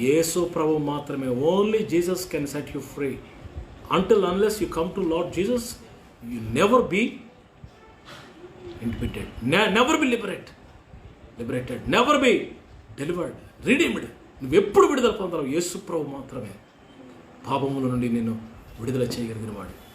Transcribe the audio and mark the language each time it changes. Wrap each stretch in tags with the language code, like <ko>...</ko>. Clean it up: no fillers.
<te>యేసు ప్రభు మాత్రమే,</te> <en>Only Jesus can set you free. Until unless you come to Lord Jesus, you never be inhibited, never be liberated, never be delivered, redeemed.</en> <te>నువ్వు ఎప్పుడు విడుదల పొందవు? యేసు ప్రభు మాత్రమే పాపముల నుండి నిన్ను విడుదల చేయగలిగిన వాడు.</te>